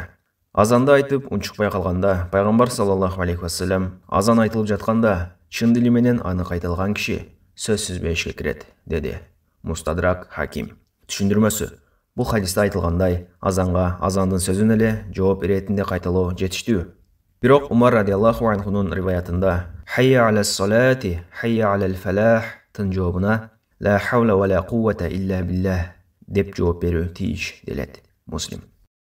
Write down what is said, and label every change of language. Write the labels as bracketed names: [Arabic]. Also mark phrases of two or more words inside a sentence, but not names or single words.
[Kyrgyz] Азанды айтып унчукпай калганда пайғамбар [Arabic] صلى الله عليه وسلم [Kyrgyz] азан айтылып жатканда чын дили менен анык айтылган киши сөзсүз бешикке кирет деди. Мустадрак Хаким. Түшүндүрмөсү. Бул хадисте айтылгандай, азанга азандын сөзүн эле жооп иретинде кайталоо жетиштүү. Бирок Умар [Arabic] رضي الله عنه [Kyrgyz] риваятында [Arabic] «حي على الصلاة حي على الفلاح» [Kyrgyz] тын жообуна [Arabic] «لا حول ولا قوة إلا بالله» [Kyrgyz] деп жооп берүү тийиш делет. Муслим.